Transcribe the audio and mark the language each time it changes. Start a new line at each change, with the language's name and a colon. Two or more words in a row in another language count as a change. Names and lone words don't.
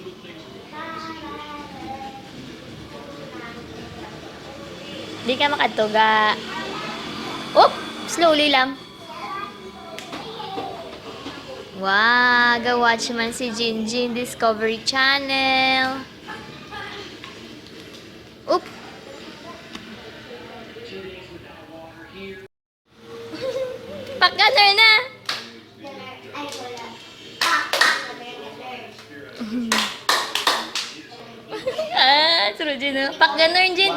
Hiligaynon: Di ka makatuga.
Filipino: Oop! Slowly lang. Wow!
Hiligaynon: Ga-watch man si Jinjin Discovery Channel. Oop!
Filipino: Pak ganern na! Suro Jin, no? Pak ganern, Jin!